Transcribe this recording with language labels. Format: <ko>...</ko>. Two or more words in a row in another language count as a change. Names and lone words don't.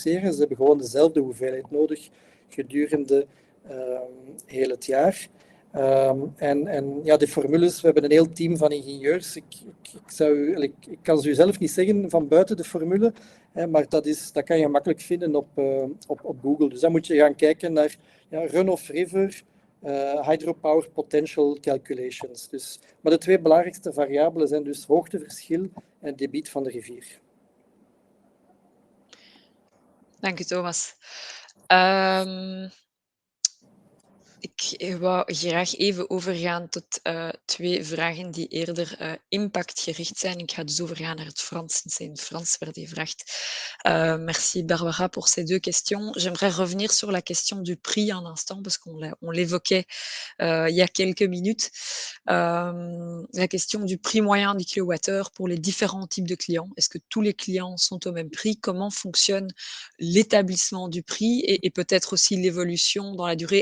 <nl>Ze hebben gewoon dezelfde hoeveelheid nodig gedurende heel het jaar. En ja, de formules, we hebben een heel team van ingenieurs. Ik kan ze u zelf niet zeggen van buiten de formule, maar dat kan je makkelijk vinden op Google. Dus dan moet je gaan kijken naar</nl> <en>run-off-river, hydropower potential calculations.</en> <nl>Dus, maar de 2 belangrijkste variabelen zijn dus hoogteverschil en debiet van de rivier. Dank u, Thomas. Ik wou graag even overgaan tot 2 vragen die eerder impactgericht zijn. Ik ga dus overgaan naar het Frans, sinds c'est in Frans werd gevraagd.</nl> <fr>Merci Barbara pour ces 2 questions. J'aimerais revenir sur la question du prix un instant, parce qu'on l'évoquait il y a quelques minutes. La question du prix moyen du kilowattheure pour les différents types de clients. Est-ce que tous les clients sont au même prix? Comment fonctionne l'établissement du prix et peut-être aussi l'évolution dans la durée?</fr>